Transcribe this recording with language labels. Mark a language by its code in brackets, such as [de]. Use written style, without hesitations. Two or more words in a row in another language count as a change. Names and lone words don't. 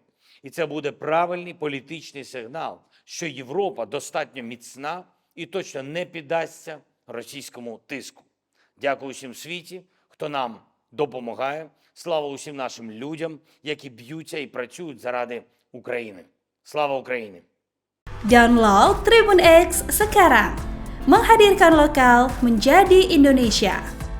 [uk] І це буде правильний політичний сигнал, що Європа достатньо міцна і точно не піддасться російському тиску. Дякую всім світі, хто нам допомагає. Слава усім нашим людям, які б'ються і працюють заради України. Слава Україні! [id] Download Tribun X sekarang, menghadirkan lokal menjadi Indonesia.